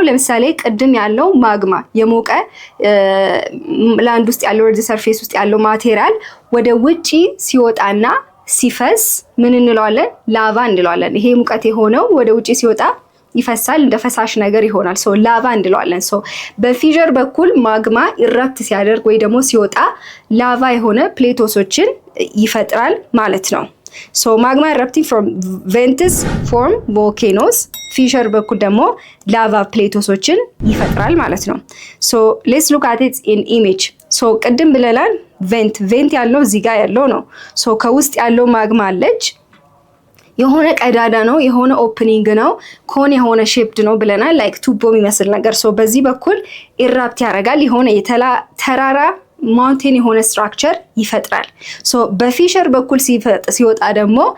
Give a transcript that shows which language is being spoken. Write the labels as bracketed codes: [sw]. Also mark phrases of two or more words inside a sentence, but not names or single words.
[am] ለምሳሌ ቅድም ያለው ማግማ የሞቀ ላንድ ውስጥ ያለው [en] earth surface [am] ውስጥ ያለው ማቴሪያል ወደ ውጪ ሲወጣና ሲፈስ ምን እንለዋለን? ላቫ እንለዋለን። ይሄ ሙቀት የሆነው ወደ ውጪ ሲወጣ ይፈሳል፣ እንደ ፈሳሽ ነገር ይሆናል። ሶ ላቫ እንለዋለን። ሶ በፊሸር በኩል ማግማ ኢራፕት ሲያደርግ ወይ ደግሞ ሲወጣ ላቫ የሆነ ፕሌቶሶችን ይፈጥራል ማለት ነው። [en] So magma erupting from vents form volcanoes. [am] ፊሸር በኩል ደግሞ ላቫ ፕሌቶሶችን ይፈጥራል ማለት ነው። [en] So let's look at it in image. [am] So ቅድም ብለናል ቬንት ያለው እዚህ ጋር ያለው ነው። So ከውስጥ ያለው ማግማ አለች፣ የሆነ ቀዳዳ ነው፣ የሆነ ኦፕኒንግ ነው፣ ኮን የሆነ ሼፕድ ነው ብለናል። ላይክ ቱቦ የሚመስል ነገር። So በዚህ በኩል ኢራፕት ያደርጋል፣ የሆነ ተራራ ማውንቴን የሆነ ስትራክቸር ይፈጥራል። ሶ በፊሸር በኩል ሲወጣ ደግሞ